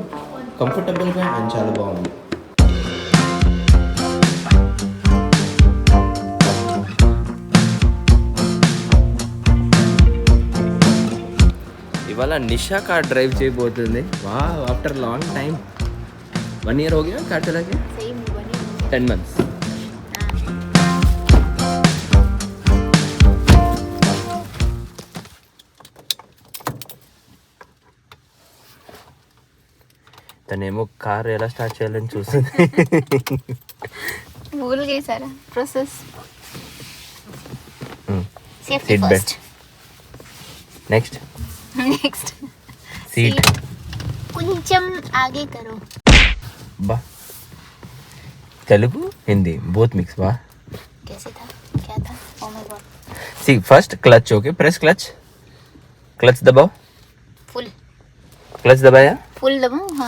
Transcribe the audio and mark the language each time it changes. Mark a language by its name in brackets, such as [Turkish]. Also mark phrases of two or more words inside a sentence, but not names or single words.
[Telugu] కంఫర్టబుల్గా అండ్ చాలా బాగుంది. ఇవాళ నిషా [English] car drive [Telugu] చేయబోతుంది. [Hindi] వా [English] after long time. [Hindi] 1 year हो गया कार चला के. [Telugu] 10 months. తనేమో కార్ ఎలా స్టార్ట్ చేయాలని చూస్తుంది. [Hindi] भूल गई सारा प्रोसेस. సేఫ్టీ [English] seat belt. next सीट [Hindi] కొంచెం आगे करो. [English] ba Telugu Hindi both mix. [Hindi] वाह कैसे था, क्या था? [English] oh my god. see first clutch. okay press clutch दबाओ. [Hindi] फुल क्लच दबाया. फुल दबाओ. हाँ